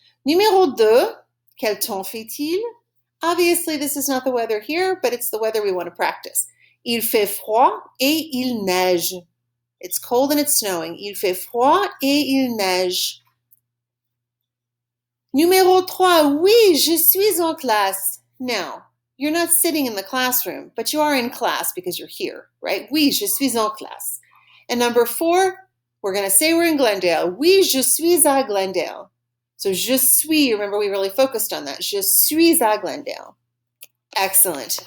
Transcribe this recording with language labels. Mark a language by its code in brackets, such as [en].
[fr] Numéro 2, quel temps fait-il? [en] Obviously, this is not the weather here, but it's the weather we want to practice. [fr] Il fait froid et il neige. [en] It's cold and it's snowing. [fr] Il fait froid et il neige. Numéro 3, oui, je suis en classe. [en] Now, you're not sitting in the classroom, but you are in class because you're here, right? [fr] Oui, je suis en classe. [en] And number 4, we're going to say we're in Glendale. [fr] Oui, je suis à Glendale. [en] So je suis, remember we really focused on that. [fr] Je suis à Glendale. Excellent.